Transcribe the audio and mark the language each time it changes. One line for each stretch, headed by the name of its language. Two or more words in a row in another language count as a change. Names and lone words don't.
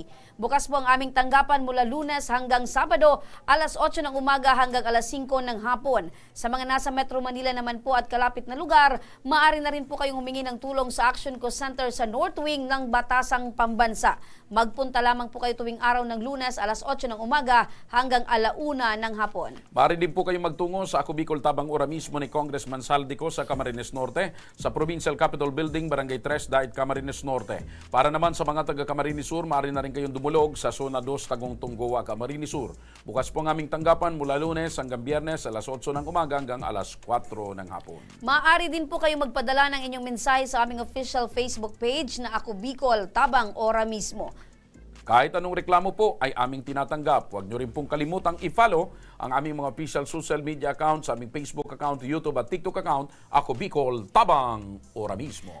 Filipino: Bukas po ang aming tanggapan mula Lunes hanggang Sabado, alas 8 ng umaga hanggang alas 5 ng hapon. Sa mga nasa Metro Manila naman po at kalapit na lugar, maaari na rin po kayong humingi ng tulong sa Action Co Center sa North Wing ng Batasang Pambansa. Magpunta lamang po kayo tuwing araw ng Lunes, alas 8 ng umaga hanggang alauna ng hapon. Maaari din po kayong magtungo sa Ako Bicol Tabang Ora mismo ni Congressman Saldico sa Camarines Norte, sa Provincial Capitol Building, Barangay 3, Dait, Camarines Norte. Para naman sa mga taga Camarines Sur, maaari na rin kayong dumulog sa Zona 2, Tagong Tunggoa, Camarines Sur. Bukas po ang aming tanggapan mula Lunes hanggang Biyernes, alas 8 ng umaga hanggang alas 4 ng hapon. Maaari din po kayong magpadala ng inyong mensahe sa aming
English: official Facebook page
Filipino: na Ako Bicol Tabang Ora mismo. Kahit anong reklamo po ay aming tinatanggap. Huwag nyo rin pong kalimutang i-follow ang aming mga
English: official social media accounts,
Filipino: aming Facebook account, YouTube at TikTok account, Ako Bicol Tabang Ora mismo.